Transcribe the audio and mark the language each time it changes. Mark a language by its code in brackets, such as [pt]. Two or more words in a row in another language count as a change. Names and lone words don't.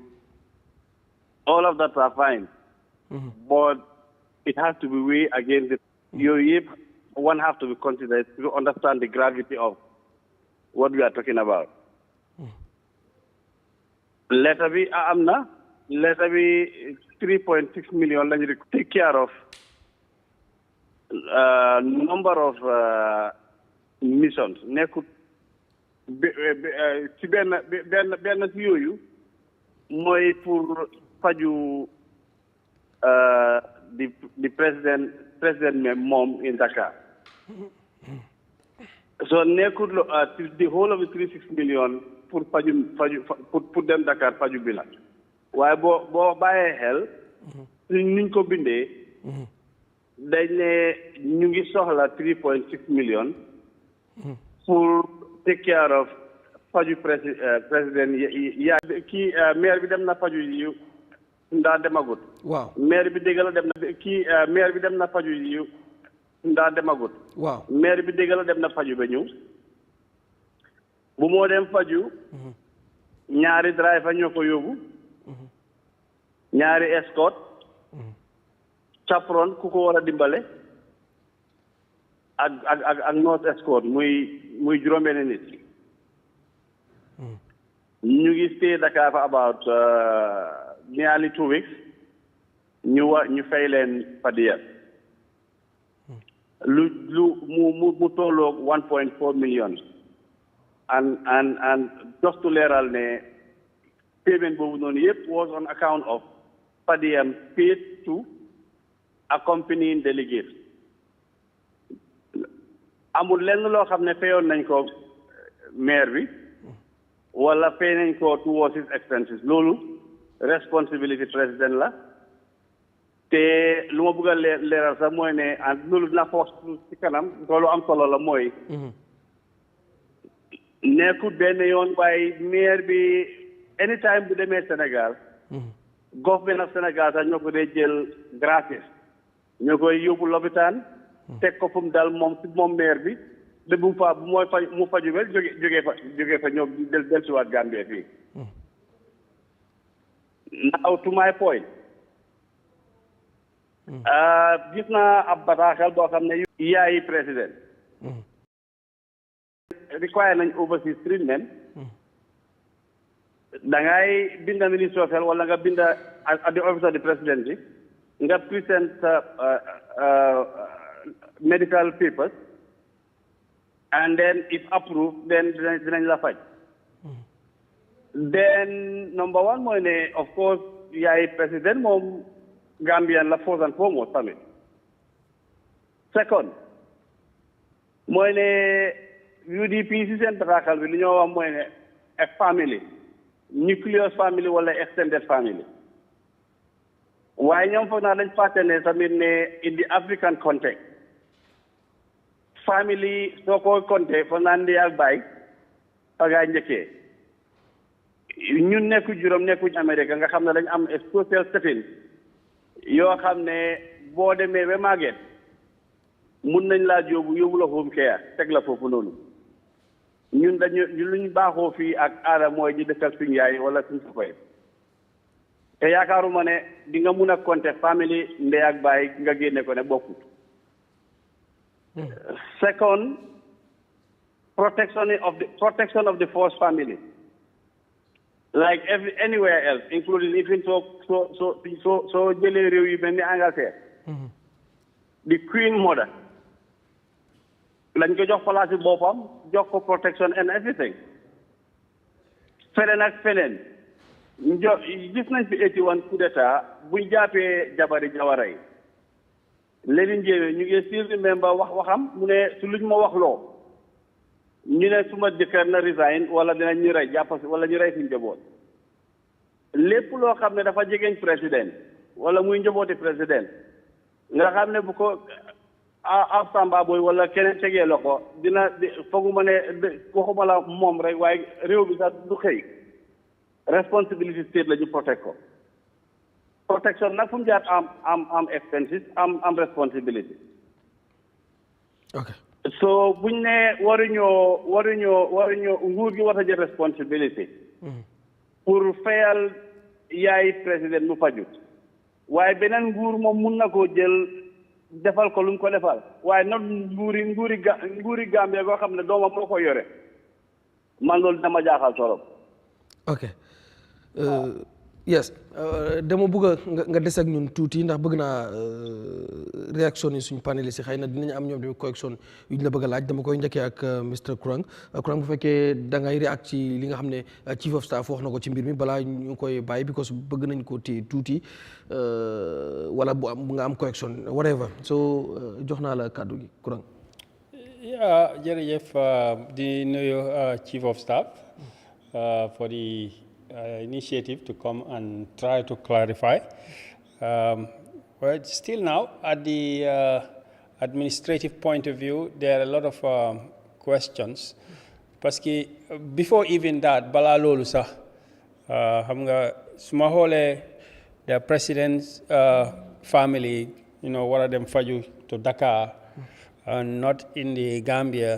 [en] All of that are fine, but it has to be weighed against one has to be considered to understand the gravity of what we are talking about. Letter B, letter B 3.6 million lañu take care of number of missions [wo] nekkut ci benn ci yooyu mooy [en] pour faju the president moom in Dakar. [wo] So nekkut [en] the whole of the 3.6 million [wo] pour pour dem Dakar faju bi la waaye boo bàyyee xel niñ ko bindee dañ ne ñu ngi soxla 3.6 million pour [en] take care of [wo] faju président kii maire bi dem na faju yi ndaa demagut waaw maire bi dégg la dem na maire bi dem na faju yi ndaa demagut waaw maire bi dégg la dem na faju ba ñëw bu moo dem faju ñaari driver ñoo ko yóbbu ñaari [en] escort chaperon [wo] ku ko war a dimbale ak North Escort muy juróom-benn nit ñu ngi [en] stay Dakar for about nearly 2 weeks [wo] ñu fay leen padiya lu mu tolloog [en] 1.4 million and just to [wo] leeral ne [en] payment [wo] boobu noonu yëpp [en] was on account of padiyam paid to accompanying delegate [wo] amul lenn loo xam ne payoon nañ ko maire bi wala pay nañ ko [en] towards his expenses [wo] loolu responsibility président la te lu ma bëgg a leeral sax mooy ne loolu dina force ci kanam loolu am solo la mooy nekkul benn yoon waaye maire bi anytime bu demee Sénégal [en] government of Sénégal [wo] sax ñoo ko dee jël gratis ñoo koy yóbbu lopitaan teg ko fu mu dal moom maire bi de bu mu faju wel jógee fa ñëw dellusiwaat Gambie fii [en] now to my point [wo] gis naa ab bataaxal boo xam ne yaayi président require nañ [en] overseas treatment [wo] da ngay binda [en] ministre of health [wo] wala nga binda [en] at the office of the presidency [wo] nga present [en] medical papers and then if approved then [wo] dinañ la faj [en] then number one mooy [wo] ne [en] of course [wo] yaay président moom Gambian la [en] first and foremost [wo] tamit second mooy ne UDP si seen bataaxal bi li ñoo wax mooy ne [en] a family nucleus family [wo] wala [en] extended family [wo] waaye ñoom foog naa dañ fàtte ne tamit ne [en] in the African context [wo] family soo ko compté foog naa ndey ak baay fa ngaa njëkkee ñun nekku juróom nekkuñ Amérique nga xam ne dañ am [en] social setting [wo] yoo xam ne boo demee ba màgget mun nañ laa yóbbu la [en] home care [wo] teg la foofu noonu ñun luñ baaxoo fii ak aada mooy ñu dëkkal suñ yaay wala suñ sakoy te yaakaaruma ne di nga mun a compter family ndey ak baay nga génne ko ne bokkut [en] second protection of the first family like anywhere else including even so [wo] jëlee réew yu mel ni [en] Angleterre the queen mother [wo] lañ ko jox place bi boppam jox ko [en] protection and [wo] everything feneen ak feneen gis nañ fi 81 [fr] coup d'état [wo] buñ jàppee jabari jawara yi léegi njéeme ñu ngi [en] still remember [wo] waxam mu ne su luñ ma wax loo ñu ne suma jëkkër na resign wala dinañ ñu rey jàpp wala ñu rey suñ njaboot lépp loo xam ne dafa jegeñ président wala muy njabooti président nga xam ne bu ko ab samba booy wala keneen tegee la ko fooguma ne waxuma la moom rek waaye réew bi sax du xëy responsibility state la ñu protect ko protection nag fu mu jaar am expenses am responsibility ok so buñ ne waruñoo nguur gi war a jël responsibility pour fayal yaay président mu fajut waaye beneen nguur moom mun na koo jël defal ko lu mu ko defal waaye nag nguuri Gambia goo xam ne doomam moo ko yore man loolu dama jaaxal torop ok yes dama bëgg nga des ak ñun tuuti ndax bëgg naa réaction yi suñu panélistes yi xëy na dinañ am ñoom tamit correction yu ñu la bëgg a laaj dama koy njëkkee ak Mr Kurang bu fekkee da ngay réact ci li nga xam ne [en] chief of staff [wo] wax na ko ci mbir mi balaa ñu koy bàyyi because bëgg nañ ko téye tuuti wala bu nga am correction [en] whatever so [wo] jox naa la kàddu gi Kurang. jërëjëf di nuyu [en] chief of staff for the initiative to come and try to clarify. Well, still now, at the administrative point of view, there are a lot of questions. [fr] Parce que [en] before even that, [wo] bala lolu sax xam nga suma xoolee [en] the president's family, one of them faju to Dakar and not in the Gambia.